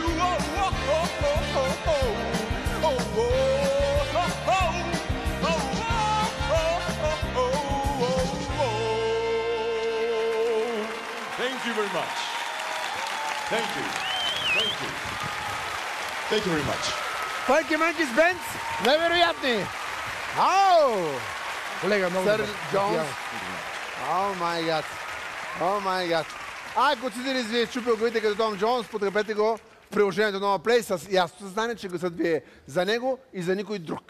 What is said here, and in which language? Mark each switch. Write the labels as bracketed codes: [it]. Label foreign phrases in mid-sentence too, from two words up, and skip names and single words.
[en] Oh, oh, oh, oh, oh, oh. Thank you very much. Thank you. Thank you. Thank you very much. Funky Monkeys Band, [bg] невероятни! Ау! Колега, много Сър добър. [en] Джонс. Oh my god. Oh my god. [bg] Ако Цидиридис ви е чупил главите като Том Джонс, подкрепете го в приложението Нова Плей с ясното съзнание, че гласът ви е за него и за никой друг.